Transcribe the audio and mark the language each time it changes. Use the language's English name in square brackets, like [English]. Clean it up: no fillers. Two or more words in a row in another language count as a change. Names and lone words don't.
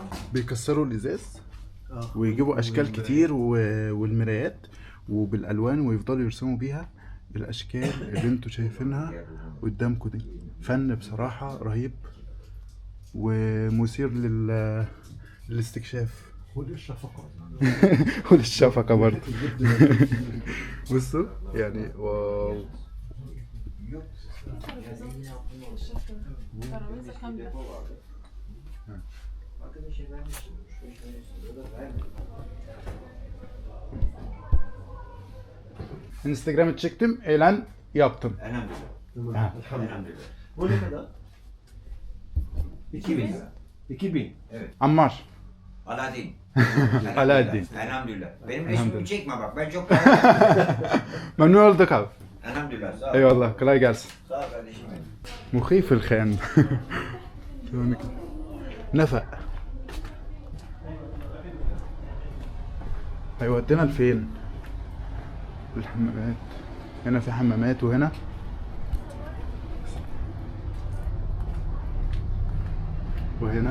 [Arabic] بيكسروا الازاز ويجيبوا اشكال كتير والمرايات وبالالوان، ويفضلوا يرسموا بيها الاشكال اللي انتوا شايفينها قدامكم دي. فن بصراحة رهيب ومثير للاستكشاف. وللشفقة برضه. بصوا يعني واو. [Turkish] Instagram'ı çektim, eğlen yaptım. Elhamdülillah. Elhamdülillah. Bu ne kadar? 2000 lira. 2000. Ammar. Alaaddin. Alaaddin. Elhamdülillah. Benim resmimi Elhamdülillah. çekme bak. Ben çok Memnun olduk abi. Elhamdülillah. Sağ ol. Eyvallah, kolay gelsin. Sağ ol kardeşim benim. [Arabic] مخيف الخان. نفق. هيودينا لفين؟ الحمامات. هنا في حمامات وهنا. وهنا.